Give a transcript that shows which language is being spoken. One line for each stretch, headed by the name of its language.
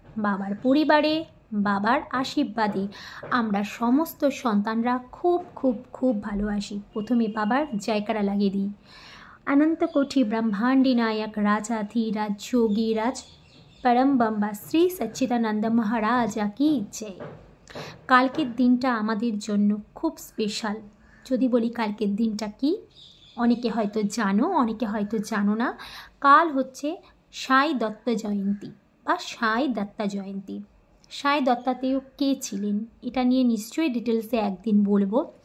Bangla: বাবার পরিবারে বাবার আশীর্বাদে আমরা সমস্ত সন্তানরা খুব খুব খুব ভালোবাসি। প্রথমে বাবার জয়কারা লাগিয়ে দিই।
Hindi: अनंत कोटि ब्रह्मांडी नायक राजाधिराज जोगीराज परम बम्बा श्री सच्चिदानंद महाराज की जय।
Bangla: কালকের দিনটা আমাদের জন্য খুব স্পেশাল। যদি বলি কালকের দিনটা কি, অনেকে হয়তো জানো, অনেকে হয়তো জানো না। কাল হচ্ছে সাই দত্ত জয়ন্তী বা সাই দত্তা জয়ন্তী। সাই দত্তাতেও কে ছিলেন এটা নিয়ে নিশ্চয়ই ডিটেলসে একদিন বলবো।